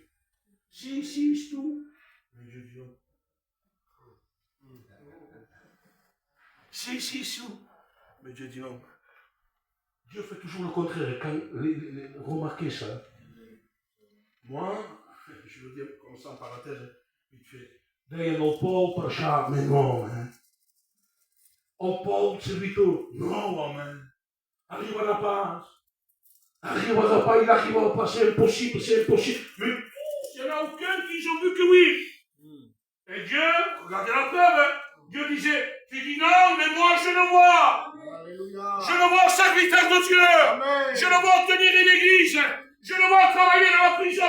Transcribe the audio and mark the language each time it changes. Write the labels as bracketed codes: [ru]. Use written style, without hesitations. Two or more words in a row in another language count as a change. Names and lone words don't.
[fr] Si, c'est tout. Mais Dieu dit non. Si, c'est tout. Mais Dieu dit non. Dieu fait toujours le contraire. Quand, remarquez ça. Moi, je veux dire comme ça en parenthèse, vite fait. [it] Dai non può lasciarmi, no, un po' servito, no, amen. Arriva la pace. Arriva la pace, [fr] il arrivera pas, c'est impossible. Mais il n'y en a aucun qui ont vu que oui. Et Dieu, regardez la preuve, hein. Dieu disait, tu dis non, mais moi je le vois. Alléluia. Je le vois serviteur de Dieu. Amen. Je le vois tenir une église. Je le vois travailler dans la prison.